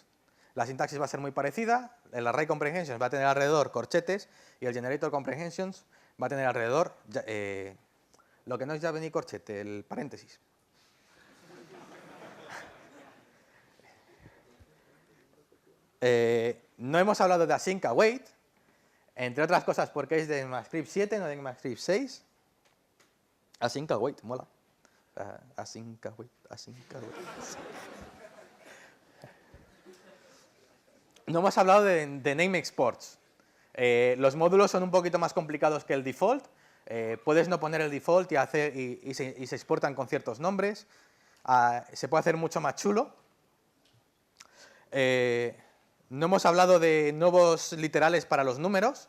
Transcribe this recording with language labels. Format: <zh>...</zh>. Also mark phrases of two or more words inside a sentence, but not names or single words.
<es>La sintaxis va a ser muy parecida. El</es> <en>array comprehensions</en> <es>va a tener alrededor corchetes y el</es> <en>generator comprehensions</en> <es>va a tener alrededor lo que no es llave ni corchete, el paréntesis. No hemos hablado de</es> <en>async await,</en> <es>entre otras cosas porque es de ECMAScript 7, no de ECMAScript 6.</es> <en>Async await, mola. Async await, async await.</en> <es>No hemos hablado de</es> <en>name exports.</en> <es>Los módulos son un poquito más complicados que el default. Puedes no poner el default y se exportan con ciertos nombres. Se puede hacer mucho más chulo. No hemos hablado de nuevos literales para los números.</es>